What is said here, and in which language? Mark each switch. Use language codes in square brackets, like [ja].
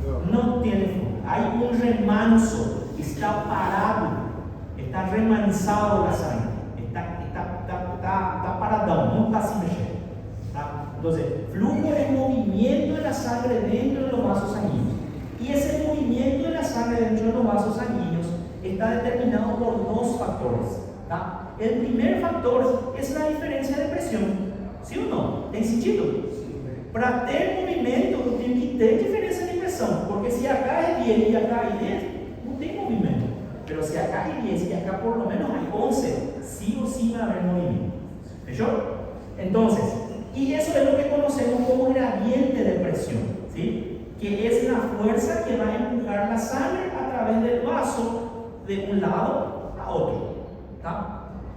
[es] No tiene flujo. Hay un remanso, está parado, está remansado la sangre, está paradão, no está se mexendo. Tá? Entonces, flujo es movimiento de la sangre dentro de los vasos sanguíneos. Y ese movimiento de la sangre dentro de los vasos sanguíneos está determinado por dos factores. ¿Tá? El primer factor es la diferencia de presión. ¿Sí o no? [pt] ¿Tem sentido? Para ter movimento, eu tenho que ter diferença de pressão. Porque se acá é 10 e acá é 10, não tem movimento. [es] Pero si acá hay 10 y acá por lo menos hay 11, sí o sí va a haber movimiento. ¿Fechó? Entonces, y eso es lo que conocemos como gradiente de presión, ¿sí? Que es la fuerza que va a empujar la sangre a través del vaso de un lado a otro. ¿Tá?